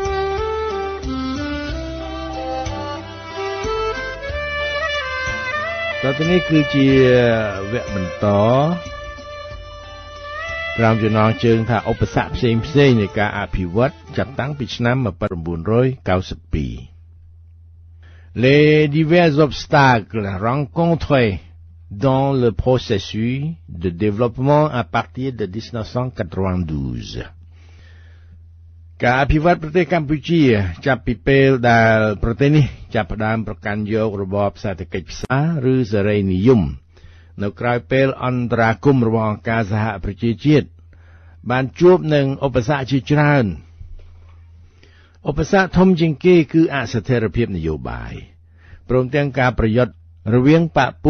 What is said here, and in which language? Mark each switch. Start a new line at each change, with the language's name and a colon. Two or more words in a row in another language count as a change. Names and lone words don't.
Khmer: តើនេះគឺជាវគ្គបន្តក្រោមចំណងជើងថាឧបសគ្គផ្សេងនៃការអភិវឌ្ឍចាប់តាំងពីឆ្នាំ
French: 1992 Les divers obstacles rencontrés dans le processus de développement à partir de 1992
Khmer: ការអភិវឌ្ឍប្រទេសកម្ពុជាចាប់ពីពេលដែលប្រទេសនេះចាប់ផ្ដើមប្រកាន់យករបបសេដ្ឋកិច្ចផ្សារឬសេរី និយមនៅក្រៅពេលអន្តរាគមន៍របស់អង្គការសហប្រជាជាតិបានជួបនឹងឧបសគ្គជាច្រើនឧបសគ្គធំជាងគេគឺអស្ថិរភាពនយោបាយព្រមទាំងការប្រយុទ្ធរវាងបព្វពួ